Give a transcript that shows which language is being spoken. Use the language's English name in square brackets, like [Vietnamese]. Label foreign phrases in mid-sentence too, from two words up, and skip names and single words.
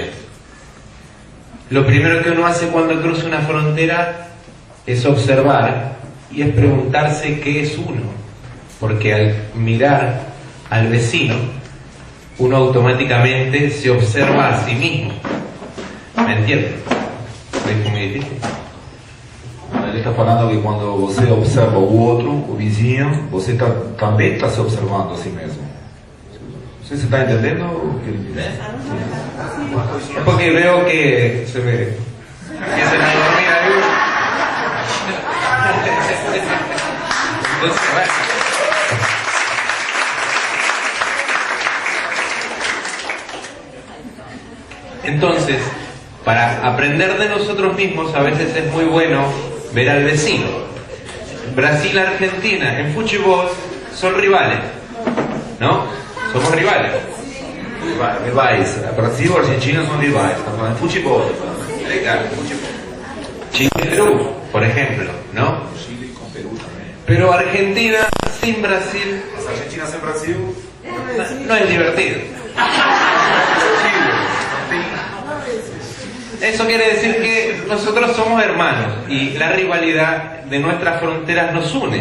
[Spanish] Lo primero que uno hace cuando cruza una frontera es observar y es preguntarse qué es uno, porque al mirar al vecino uno automáticamente se observa a sí mismo. ¿Me entiendes? ¿Es muy difícil? [Portuguese] Ele está falando que quando você observa o outro, o vizinho, você também está se observando a si mesmo. Não sei se está entendendo o que ele diz. [Spanish] Es porque veo que se me empiezan a dormir ahí. Entonces, bueno. Entonces, para aprender de nosotros mismos a veces es muy bueno ver al vecino. Brasil, Argentina, en fútbol son rivales, ¿no? Somos rivales. [Portuguese] Rivais. Brasil e Argentina são rivais. Está falando de futebol. Legal, [Spanish] fútbol. Chile y Perú, por ejemplo, ¿no? [Portuguese] Chile com Peru também. [Spanish] Pero Argentina sin Brasil [Portuguese] Argentina sem Brasil [Spanish] no es divertido. Eso quiere decir que nosotros somos hermanos y la rivalidad de nuestras fronteras nos une.